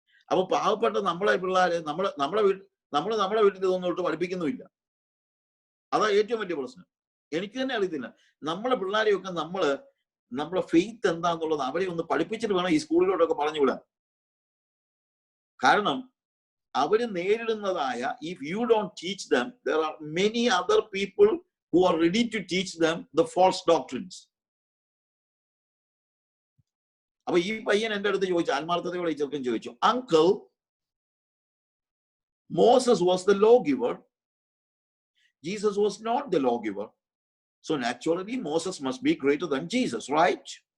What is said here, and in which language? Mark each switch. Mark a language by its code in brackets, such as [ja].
[ml] അപ്പൊ പാവപ്പെട്ട നമ്മളെ പിള്ളേരെ നമ്മുടെ വീട്ടിൽ ഇതൊന്നും തൊട്ട് പഠിപ്പിക്കുന്നുമില്ല. അതാ ഏറ്റവും വലിയ പ്രശ്നം. എനിക്ക് തന്നെ അറിയത്തില്ല. നമ്മളെ പിള്ളേരെയൊക്കെ നമ്മളെ ഫെയ്ത്ത് എന്താന്നുള്ളത് അവരെ ഒന്ന് പഠിപ്പിച്ചിട്ട് വേണം ഈ സ്കൂളിലോട്ടൊക്കെ പറഞ്ഞുവിടാൻ. കാരണം അവര് നേരിടുന്നതായ, [en] If you don't teach them, there are many other people who are ready to teach them the false doctrines. [ml] അപ്പൊ ഈ പയ്യൻ എൻ്റെ അടുത്ത് ചോദിച്ചു, ആത്മാർത്ഥതയോടെ ഈ ചെറുക്കൻ ചോദിച്ചു, uncle, [en] Moses was the law giver, Jesus was not the law giver, so naturally Moses must be greater than Jesus, right?